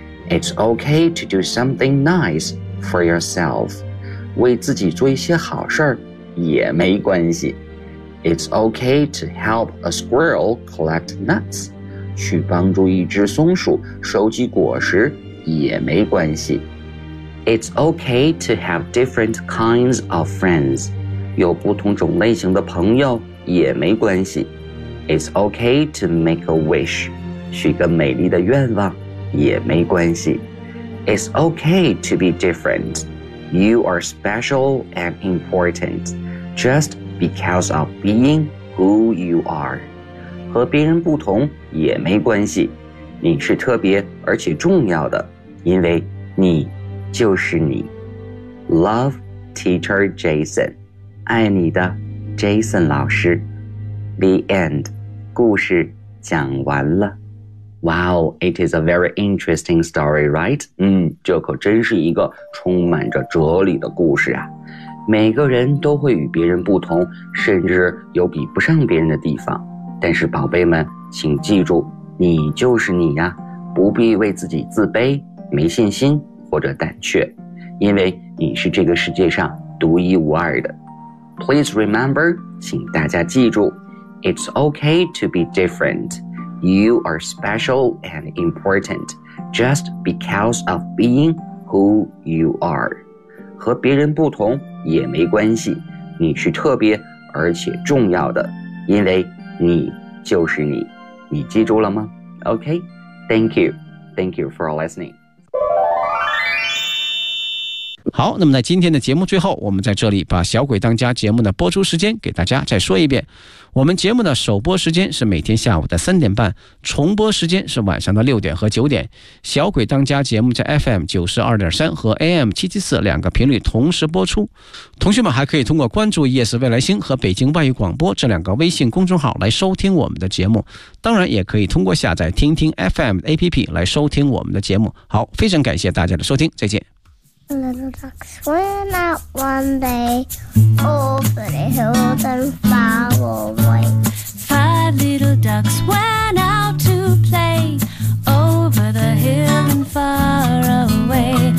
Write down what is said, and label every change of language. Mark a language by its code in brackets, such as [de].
[en] It's okay to do something nice for yourself. [zh] 为自己做一些好事也没关系。 [en] It's okay to help a squirrel collect nuts. [zh] 去帮助一只松鼠收集果实也没关系。 [en] It's okay to have different kinds of friends. [zh] 有不同种类型的朋友也没关系。 [en] It's okay to make a wish. [zh] 许个美丽的愿望也没关系。 [en] It's okay to be different. You are special and important. Just because of being who you are. [zh] 和别人不同也没关系。你是特别而且重要的，因为你就是你。 [en] Love, Teacher Jason. [zh] 爱你的 Jason 老师。 [en] The end. [zh] 故事讲完了。 [en] Wow, it is a very interesting story, right? [zh] 这可真是一个充满着哲理的故事啊。每个人都会与别人不同，甚至有比不上别人的地方。但是宝贝们，请记住，你就是你呀，不必为自己自卑、没信心或者胆怯，因为你是这个世界上独一无二的。 [en] Please remember, [zh] 请大家记住， [en] It's okay to be different. You are special and important just because of being who you are. [zh] 和别人不同也没关系，你是特别而且重要的，因为你就是你。你记住了吗？ [en] OK, thank you. Thank you for listening. [zh] 好，那么在今天的节目最后，我们在这里把小鬼当家节目的播出时间给大家再说一遍。我们节目的首播时间是每天下午的3:30，重播时间是晚上的6:00和9:00。小鬼当家节目在 FM92.3 和 AM774 两个频率同时播出。同学们还可以通过关注夜市未来星和北京外语广播这两个微信公众号来收听我们的节目。当然也可以通过下载听听 FM 的 APP 来收听我们的节目。好，非常感谢大家的收听，再见。 [en] Little ducks went out one day over the hills and far away. Five little ducks went out to play over the hill and far away.